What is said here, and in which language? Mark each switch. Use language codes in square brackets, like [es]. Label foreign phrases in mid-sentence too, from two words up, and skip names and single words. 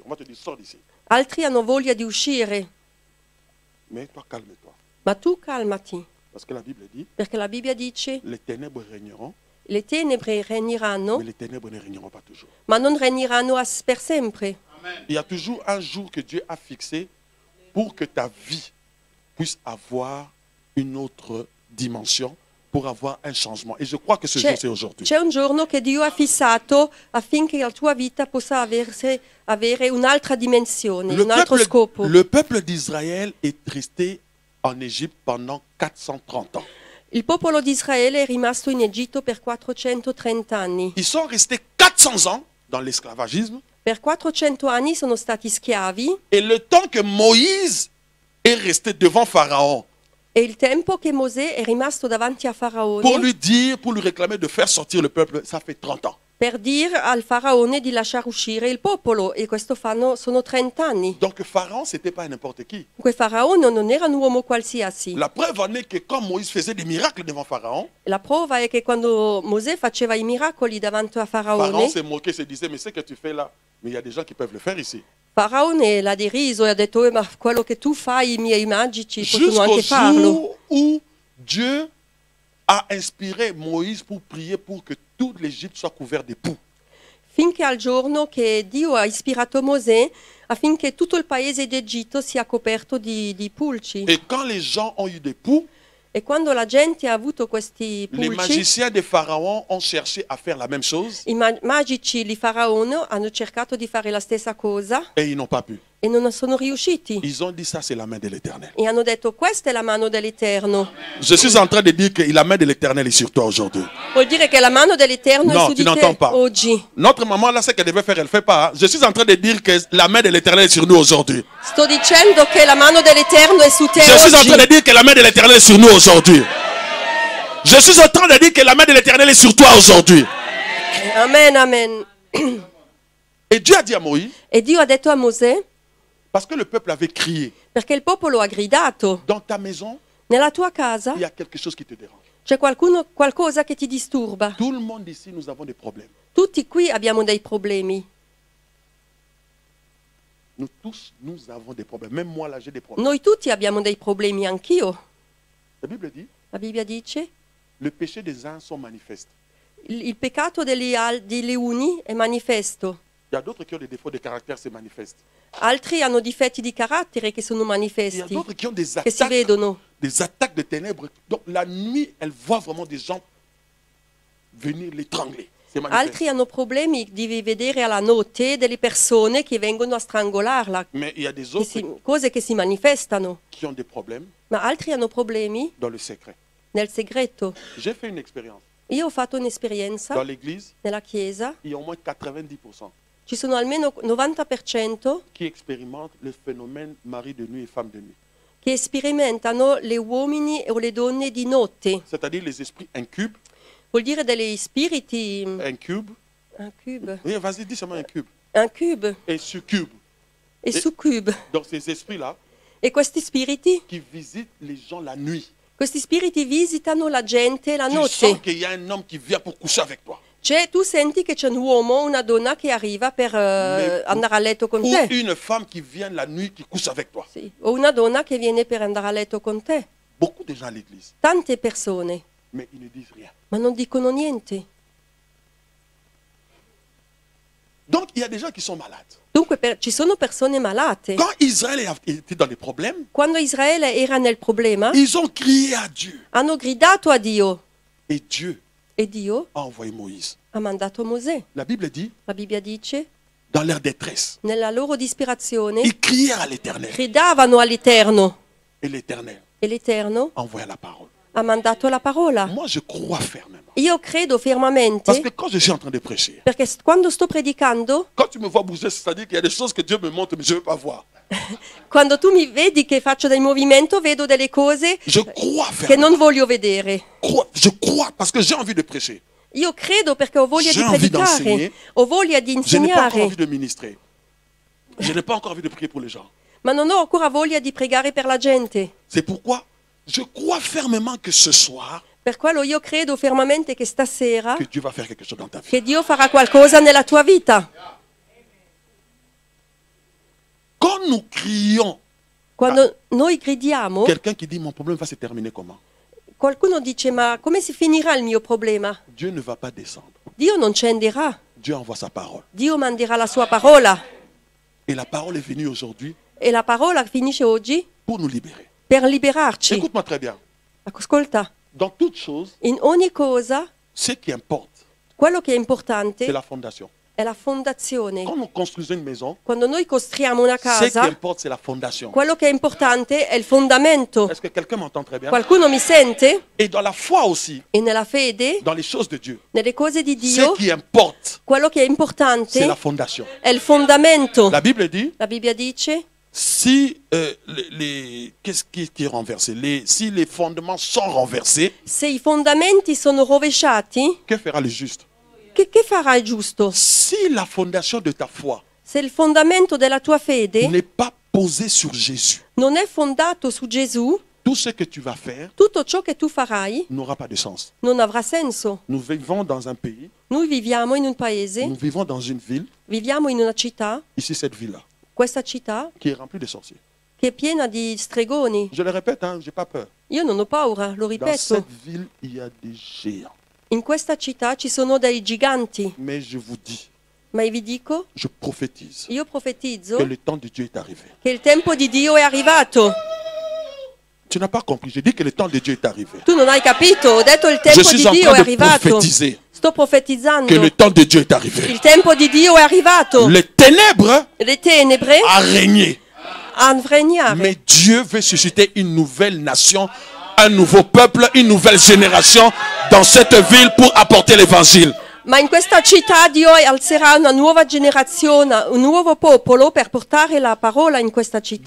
[fr] On va te dire, sors d'ici. [it] Altri hanno voglia di uscire. [fr] Mais toi, calme-toi. [it] Ma tu calmati, [fr] Parce que la Bible dit, [it] perché la Bibbia dice [fr] les ténèbres régneront, [it] le tenebre regneranno, [fr] mais les ténèbres ne régneront pas toujours. [it] ma non regneranno per sempre. [fr] Il y a toujours un jour que Dieu a fixé pour que ta vie puisse avoir une autre dimension, pour avoir un changement. Et je crois que ce jour, c'est aujourd'hui. [it] C'è un giorno che Dio ha fissato affinché la tua vita possa avere un'altra dimensione, un altro scopo. [fr] Le peuple d'Israël est resté en Égypte pendant 430 ans. [it] Il popolo di Israele è rimasto in Egitto per 430 anni. [fr] Ils sont restés 400 ans dans l'esclavagisme. [it] Per 400 anni sono stati schiavi [fr] Et le temps que Moïse est resté devant Pharaon [it] e il tempo che Mosè è rimasto davanti a Faraone [fr] pour lui dire, pour lui réclamer de faire sortir le peuple, ça fait 30 ans. [it] per dire al Faraone di lasciare uscire il popolo, e questo sono 30 anni. [fr] Donc Pharaon, ce n'était pas n'importe qui. [it] Dunque Faraone non era un uomo qualsiasi. [fr] La preuve en est que quand Moïse faisait des miracles devant Pharaon, [it] La prova è che quando Mosè faceva i miracoli davanti a [fr] Pharaon [it] Faraone, [fr] s'est moqué, se disait, mais ce que tu fais là, mais il y a des gens qui peuvent le faire ici. [it] Faraone l'ha deriso e ha detto ma quello che tu fai, i miei magici, possono [fr] Jusqu'au [it] anche farlo. [fr] jour où Dieu a inspiré Moïse pour prier pour que toute l'Égypte soit couverte de poux. [it] Finché al giorno che Dio ha ispirato Mosè affinché tutto il paese d'Egitto sia coperto di pulci. [fr] Et quand les gens ont eu des poux, [it] E quando la gente ha avuto questi [fr] les [it] pulci, [fr] magiciens de Pharaon ont cherché à faire la même chose [it] i magici di Faraone hanno cercato di fare la stessa cosa [fr] et ils n'ont pas pu. [it] e non sono riusciti. [fr] Ils ont dit ça, c'est la main de l'Éternel. [it] E hanno detto questa è la mano dell'Eterno. [fr] Je suis en train de dire que la main de l'Éternel est sur toi aujourd'hui. [it] Vuol dire che la mano dell'Eterno [fr] No, [it] è su [fr] tu [it] di [fr] n'entends [it] te [fr] pas. [it] oggi. [fr] Notre maman, là, ce qu'elle devait faire, elle ne fait pas. Hein. Je suis en train de dire que la main de l'Éternel est sur nous aujourd'hui. [it] Sto dicendo che la mano dell'Eterno è su te [fr] Je suis en [it] oggi. [fr] train de dire que la main de l'Éternel est sur nous aujourd'hui. Je suis en train de dire que la main de l'Éternel est sur toi aujourd'hui. Amen, amen. Et Dieu a dit à Moïse, [it] E Dio ha detto a Mosè, [fr] parce que le peuple avait crié, [it] perché il popolo ha gridato, [fr] dans ta maison, [it] nella tua casa [fr] il y a quelque chose qui te dérange. [it] c'è qualcosa che ti disturba. [fr] Tout le monde ici, nous avons des problèmes. [it] Tutti qui abbiamo dei problemi. [fr] Nous tous, nous avons des problèmes. Même moi, là, j'ai des problèmes. [it] Noi tutti abbiamo dei problemi, anch'io. [fr] La Bible dit, [it] La Bibbia dice, [fr] le péché des uns sont manifestes. [it] il peccato degli uni è manifesto. [fr] Il y a d'autres qui ont des défauts de caractère, c'est manifeste. [it] Altri hanno difetti di carattere che sono [fr] Il y a [it] manifesti, [fr] d'autres qui ont des [it] che si vedono. [fr] attaques de ténèbres. Donc la nuit, elle voit vraiment des gens venir l'étrangler. C'est manifeste. [it] Altri hanno problemi di vedere alla notte delle persone che vengono a strangolarla, [fr] Mais il y a des autres [it] cose che si manifestano. [fr] qui ont des problèmes [it] Ma altri hanno problemi [fr] dans le secret. [it] nel segreto. [fr] J'ai fait une expérience. [it] Io ho fatto [fr] Dans [it] un'esperienza [fr] l'église, [it] nella chiesa, [fr] il y a au moins 90% [it] ci sono almeno 90% [fr] qui expérimentent le phénomène mari de nuit et femme de nuit. [it] che sperimentano le uomini o le donne di notte. [fr] C'est-à-dire les esprits incubes. [it] Vuol dire degli spiriti, [fr] Incube. [it] un cube, [fr] Oui, vas-y, dis seulement incube. [it] un cube [fr] Et succube. [it] e succube. [fr] Donc ces esprits-là [it] E questi spiriti? [fr] qui visitent les gens la nuit. [it] Questi spiriti visitano la gente la [fr] Tu sens [it] notte. [fr] qu'il y a un homme qui vient pour coucher avec toi. [it] Tu senti che c'è un uomo o una donna che arriva per andare a letto con [fr] Ou [it] te. [fr] une femme qui vient la nuit qui couche avec toi. [it] Sì. O una donna che viene per andare a letto con te. [fr] Beaucoup de gens à l'église, [it] Tante persone, [fr] mais ils ne disent rien. [it] ma non dicono niente. [fr] Donc il y a des gens qui sont malades. [it] Dunque ci sono persone malate. [fr] Quand Israël était dans des problèmes, [it] Quando Israele era nel problema, [fr] ils ont crié à Dieu. [it] hanno gridato a Dio [fr] Et Dieu [it] e Dio [fr] a envoyé Moïse. [it] ha mandato Mosè. [fr] La Bible dit, [it] La Bibbia dice, [fr] dans leur détresse, [it] nella loro disperazione, [fr] ils crièrent à l'Éternel. [it] gridavano all'Eterno [fr] Et l'Éternel [it] e l'Eterno [fr] envoya la parole. [it] ha mandato la parola. [fr] Moi, je crois fermement. [it] Io credo fermamente, [fr] Parce que quand je suis en train de prêcher, [it] perché quando sto predicando, [fr] quand tu me vois bouger, c'est-à-dire qu'il y a des choses que Dieu me montre, mais je ne veux pas voir. [it] quando tu mi vedi che faccio del movimento, vedo delle cose [fr] Je crois [it] che [fr] fermement. [it] non voglio vedere. [fr] Je crois parce que j'ai envie de prêcher. [it] Io credo perché ho voglia [fr] J'ai [it] di [fr] envie [it] predicare, [fr] d'enseigner. [it] ho voglia di [fr] Je n'ai pas encore [it] insegnare, [fr] envie de ministrer. Je n'ai pas encore envie de prier pour les gens. [it] ma non ho ancora voglia di pregare per la gente. [fr] C'est pourquoi je crois fermement que ce soir, [it] Per quello io credo fermamente che stasera [fr] que Dieu va faire quelque chose dans ta vie. [it] che Dio farà qualcosa nella tua vita. [fr] Quand nous crions, [it] Quando noi gridiamo, [fr] quelqu'un qui dit mon problème va se terminer comment? [it] qualcuno dice ma come si finirà il mio problema? [fr] Dieu ne va pas descendre. [it] Dio non scenderà, [fr] Dieu envoie sa parole. [it] Dio manderà la sua parola [fr] Et la parole est venue aujourd'hui [it] e la parola finisce oggi [fr] pour nous libérer. [it] per liberarci. [fr] Écoute-moi très bien. [it] Ascolta, [fr] Dans toute chose, [it] in ogni cosa [fr] ce qui importe, [it] quello che è [fr] c'est [it] importante [fr] la fondation. [it] è la fondazione. [fr] Quand nous construisons une maison, [it] Quando noi costruiamo una [fr] ce qui [it] casa, [fr] importe, c'est la fondation. [it] quello che è importante è il fondamento. [fr] Est-ce que quelqu'un m'entend très bien? [it] Qualcuno mi sente? [fr] Et dans la foi aussi, [it] E nella fede, [fr] dans les choses de Dieu, [it] nelle cose di [fr] ce [it] Dio, [fr] qui importe, [it] quello che è [fr] c'est [it] importante [fr] la fondation. [it] è il fondamento. [fr] La Bible dit, [it] La Bibbia dice, [fr] si qu'est-ce qui est renversé? Si les fondements sont renversés, [it] se i fondamenti sono rovesciati, [fr] que fera le juste? [it] che farà il giusto? [fr] Si la fondation de ta foi [it] Se il fondamento della tua fede [fr] n'est pas posée sur Jésus, [it] non è fondato su Gesù, [fr] tout ce que tu vas faire [it] tutto ciò che tu farai [fr] n'aura pas de sens. [it] non avrà senso. [fr] Nous vivons dans un pays, [it] Noi viviamo in un paese, [fr] nous vivons dans une ville, [it] viviamo in una città, [fr] ici cette ville-là, [it] questa città [fr] qui est remplie de sorciers. [it] che è piena di stregoni. [fr] Je le répète, hein, j'ai pas peur. [it] Io non ho paura, lo [fr] Dans [it] ripeto. [fr] cette ville, il y a des géants. [it] In questa città ci sono dei giganti, [fr] Mais je vous dis, [it] ma vi dico, [fr] je prophétise [it] io profetizzo [fr] que le temps de Dieu est arrivé. [it] che il tempo di Dio è arrivato. [fr] Tu n'as pas compris, j'ai dit que le temps de Dieu est arrivé. [it] Tu non hai capito? Ho detto il [fr] Je [it] tempo [fr] suis [it] di [fr] en [it] Dio è [fr] train de [it] arrivato. [fr] prophétiser [it] Sto profetizzando. [fr] que le temps de Dieu est arrivé. [it] Il tempo di Dio è arrivato. [fr] Les ténèbres [it] Le tenebre [fr] a régné. [it] hanno regnato. [fr] Mais Dieu veut susciter une nouvelle nation, un nouveau peuple, une nouvelle génération dans cette ville pour apporter l'évangile. [it] Ma in questa città Dio alzerà una nuova generazione, un nuovo popolo per portare la parola in questa città.